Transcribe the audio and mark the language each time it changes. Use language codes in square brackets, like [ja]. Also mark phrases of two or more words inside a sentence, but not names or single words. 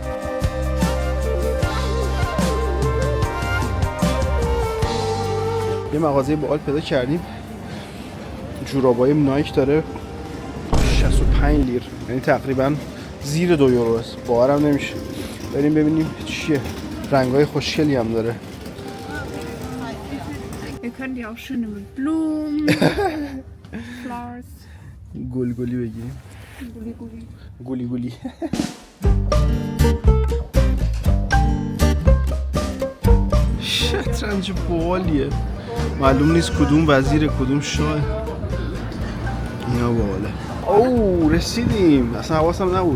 [fa] یه مغازه باحال پیدا کردیم. جورابای نایک داره 65 لیر، یعنی تقریبا زیر 2 یورو است. باورم نمیشه. بریم ببینیم چیه. رنگای خوشگلی هم داره. [de] Wir können die auch schön mit Blumen, Flowers. [fa] گلگلی بگیریم. گلی گلی. شطرنج باحالیه. معلوم نیست کدوم وزیر کدوم شاه. اینا باحاله. اوه رسیدیم. اصلا حواسم نبود.